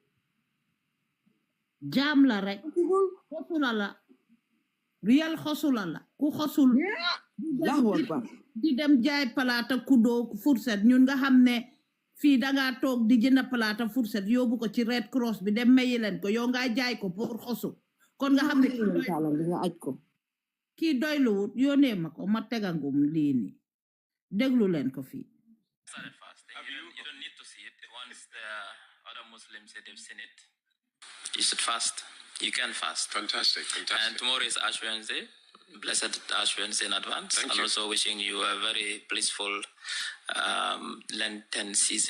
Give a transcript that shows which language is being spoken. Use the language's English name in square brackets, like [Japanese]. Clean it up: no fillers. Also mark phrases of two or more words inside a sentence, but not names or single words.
[Wolof] jam la rek xosula la real xosula la ku xosul di dem jaay palaata kudo fourchette ñun nga xam ne fii danga toog di jënd palaata fourchette yóbbu ko ci Red Cross bi dem mayi leen ko yow nga jaay ko pour xosu kon nga xam ne kii doyluwut yónnee ma ko ma tegangum lii nii déglu leen ko fii. [English] You don't need to see it. Once the other Muslims say they've seen it, you should fast. You can fast. Fantastic. And tomorrow is Ash Wednesday. Blessed Ash Wednesday in advance. Thank and you. Also wishing you a very blissful Lenten season.